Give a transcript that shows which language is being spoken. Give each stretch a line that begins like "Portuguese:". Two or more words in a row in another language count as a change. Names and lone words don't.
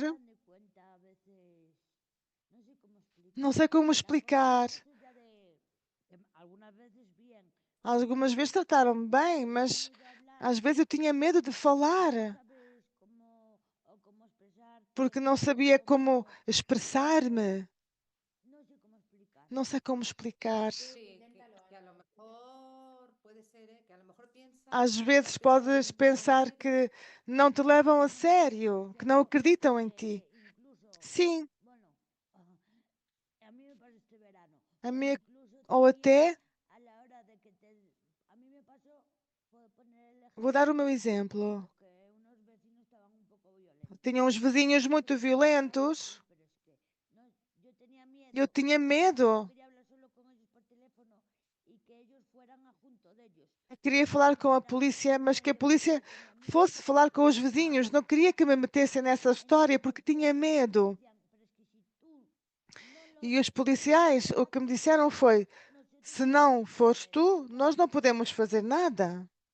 Spanish: Dan de cuenta a veces, no sé cómo explicar.
Portuguese: Não sei como
Spanish: Las
Portuguese: explicar.
Spanish: cosas ya algunas veces bien.
Portuguese: Algumas vezes trataram-me bem, mas às vezes eu tinha medo de falar,
Spanish: Sabes cómo expresarte,
Portuguese: porque não sabia como expressar-me.
Spanish: no sé cómo explicar.
Portuguese: Não sei como explicar.
Spanish: Sí, que a lo mejor puede ser, que a lo mejor piensas
Portuguese: Às vezes
Spanish: que no
Portuguese: podes pensar que não te levam a sério, que não acreditam em ti.
Spanish: Incluso,
Portuguese: Sim,
Spanish: bueno, a mí me pasó este verano.
Portuguese: a O mim,
Spanish: incluso
Portuguese: ou
Spanish: también
Portuguese: até,
Spanish: a la hora de que a mí me pasó, puedo poner el
Portuguese: vou dar o
Spanish: ejemplo,
Portuguese: meu exemplo.
Spanish: que unos vecinos estaban un poco violentos.
Portuguese: Tinha uns vizinhos muito violentos.
Spanish: Pero es que yo tenía miedo.
Portuguese: Eu tinha medo.
Spanish: Quería hablar solo con ellos por teléfono y que ellos fueran a junto de ellos.
Portuguese: Eu queria falar com a polícia, mas que a polícia fosse falar com os vizinhos. Não queria que me metessem nessa história porque tinha medo. E os policiais, o que me disseram foi: se não fores tu, nós não podemos fazer nada.